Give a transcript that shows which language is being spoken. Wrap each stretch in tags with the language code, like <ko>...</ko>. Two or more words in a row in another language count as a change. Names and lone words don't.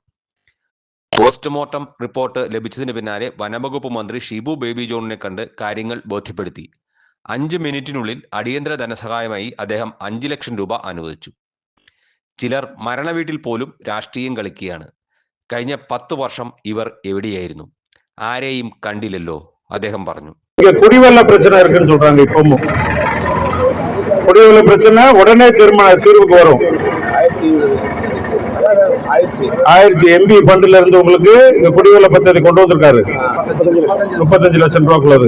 <ml>പോസ്റ്റ്മോർട്ടം റിപ്പോർട്ട് ലഭിച്ചതിന് പിന്നാലെ വനംവകുപ്പ് മന്ത്രി ഷിബു ബേബി ജോണിനെ കണ്ട് കാര്യങ്ങൾ ബോധ്യപ്പെടുത്തി. 5 മിനിറ്റിനുള്ളിൽ അടിയന്തര ധനസഹായമായി അദ്ദേഹം 5 ലക്ഷം രൂപ അനുവദിച്ചു. ചിലർ മരണവീട്ടിൽ പോലും രാഷ്ട്രീയം കളിക്കുകയാണ്. കഴിഞ്ഞ 10 വർഷം ഇവർ എവിടെയായിരുന്നു? ആരെയും കണ്ടില്ലല്ലോ, അദ്ദേഹം പറഞ്ഞു.</ml> <ta>குடிவெள்ள பிரச்சனை இருக்குன்னு சொல்றாங்க. இப்பவும் குடிவெள்ள பிரச்சனை உடனே தீர்வுக்கு வரும். 1000 எம்பி ஃபண்ட்ல இருந்து உங்களுக்கு இந்த குடிவெள்ள பദ്ധதி கொண்டு வந்திருக்காரு. 35 லட்சம் ரூபாய்க்குள்ளது.</ta>